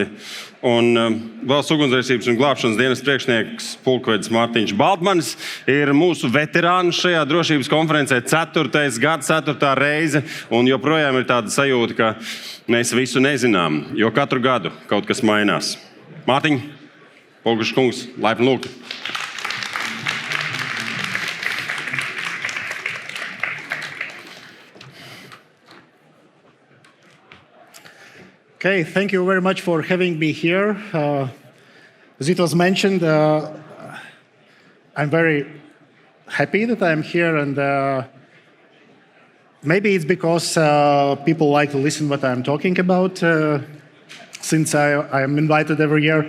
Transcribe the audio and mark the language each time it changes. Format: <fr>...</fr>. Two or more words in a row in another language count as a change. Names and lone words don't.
<lv>Un Valsts ugunsdrošības un glābšanas dienas priekšnieks Pulkvedis Mārtiņš Baltmanis ir mūsu veterāns šajā drošības konferencē 4. gads, 4. reize. Un joprojām ir tāda sajūta, ka mēs visu nezinām, jo katru gadu kaut kas mainās. Mārtiņ, Pulkvedis kungs, laipni lūgti.</lv> <en>Okay, thank you very much for having me here. As it was mentioned, I'm very happy that I'm here, and maybe it's because people like to listen what I'm talking about, since I am invited every year.</en>